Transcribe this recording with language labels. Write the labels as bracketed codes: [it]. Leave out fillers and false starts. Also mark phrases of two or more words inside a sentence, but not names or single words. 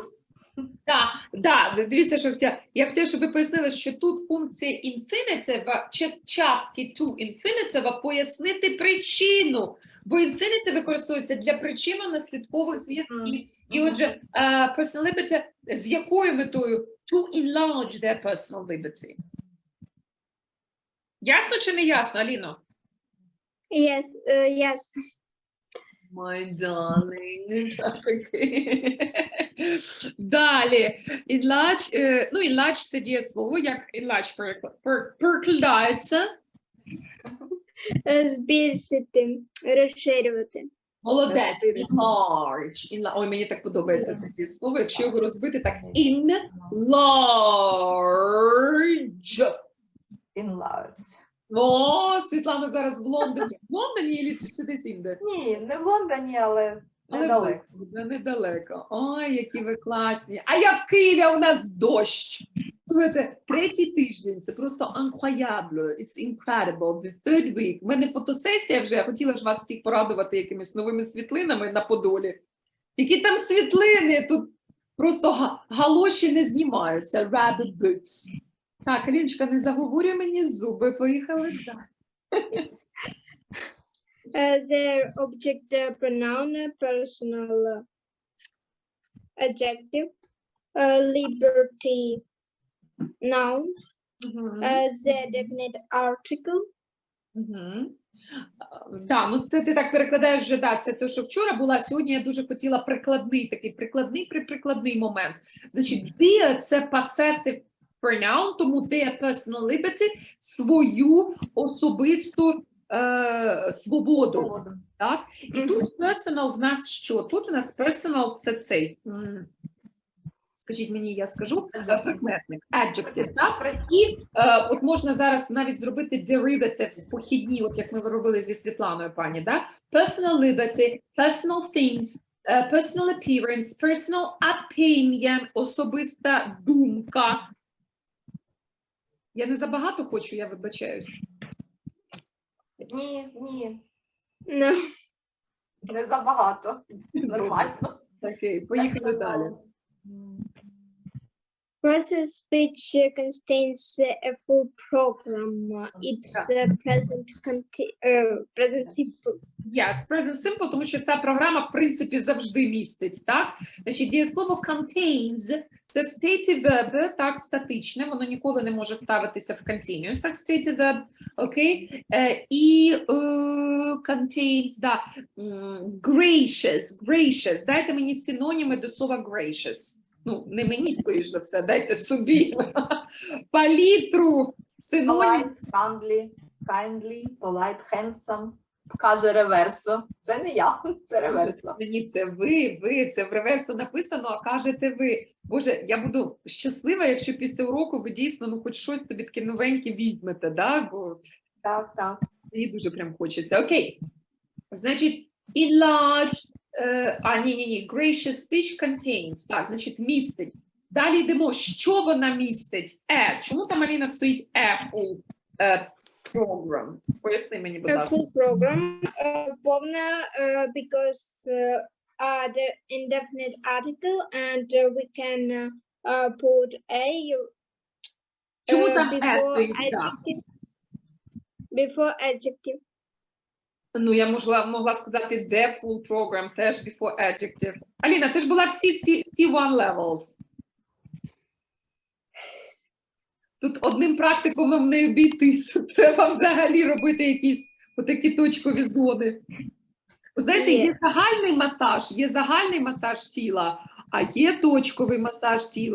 [uk] да, дивіться, що я хотіла, щоб ви пояснили, що тут функція infinitive, частки [en] to infinitive [uk] пояснити причину, бо infinitive використовується для причинно-наслідкових зв'язків. І отже, [en] personal liberty [uk] з якою метою? [en] To enlarge their personal liberty. [uk] Ясно чи не ясно, Аліно? [en] Yes, yes. My darling. [uk] Далі. Enlarge, ну, enlarge – це дієслово, як enlarge перекладається. Збільшити, розширювати. Молодець. Enlarge. Ой, мені так подобається це дієслово. Якщо його розбити, так enlarge. Enlarge. О, Світлана зараз в Лондоні. В Лондоні чи десь інде? Ні, не в Лондоні, але недалеко. Недалеко. Ой, які ви класні. А я в Києві, а у нас дощ. Слухайте, третій тиждень, це просто incroyable, [en] it's incredible, the third week. [uk] У мене фотосесія вже, я хотіла ж вас всіх порадувати якимись новими світлинами на Подолі. Які там світлини, тут просто галоші не знімаються, [en] rabbit boots. [uk] Так, Аліночка, не заговорюй мені зуби, поїхали далі. [en] Their object pronoun, personal adjective, liberty noun, the definite article. [uk] Так, ну ти так перекладаєш вже, да, це те, що вчора була, сьогодні я дуже хотіла прикладний момент. Значить, dear – це [en] possessive pronoun, [uk] тому [en] their personal liberty – [uk] свою особисту свободу. Так? І тут personal в нас що? Тут у нас personal – це цей, скажіть мені, я скажу, прикметник, adjective, так? І от можна зараз навіть зробити derivatives похідні, от як ми робили зі Світланою, пані, да? [en] Personal liberty, personal things, personal appearance, personal opinion, [uk] особиста думка. Я не забагато хочу, я вибачаюсь. Ні. [en] No. [uk] Не забагато. Нормально. Окей, поїхали далі. [en] Process speech contains a full program. It's present simple. Yes, present simple, [uk] тому що ця програма, в принципі, завжди містить, так? Значить, дієслово contains – це [en] stative verb, [uk] так, статичне, воно ніколи не може ставитися в continuous, як [en] stative verb, [uk] окей? І contains, да, gracious, дайте мені синоніми до слова gracious. Ну, не мені, скоріш за все, дайте собі. Палітру, синонім. [en] Polite, kindly, polite, handsome. [uk] Каже реверсо. Це не я, це реверсо. Ні, це ви, це в реверсу написано, а кажете ви. Боже, я буду щаслива, якщо після уроку ви дійсно, ну, хоч щось тобі таке новеньке візьмете, да? Бо Так. мені дуже прям хочеться. Окей. Значить, enlarge, Ні. [en] Gracious speech contains. [uk] Так, значить, містить. Далі йдемо. Що вона містить? Чому там, Аліна, стоїть full program? Поясни мені, будь ласка. [en] Full program, повна, because the indefinite article, and we can put a [uk] Чому там [en] before [uk] стоїть? [en] adjective. Before adjective. [uk] Ну, я могла сказати де [en] full program, [uk] теж [en] before adjective. [uk] Аліна, ти ж була всі ці [en] one levels. [uk] Тут одним практикумом не обійтись. Треба взагалі робити якісь отакі точкові зони. Ви знаєте, є загальний масаж тіла, а є точковий масаж тіла.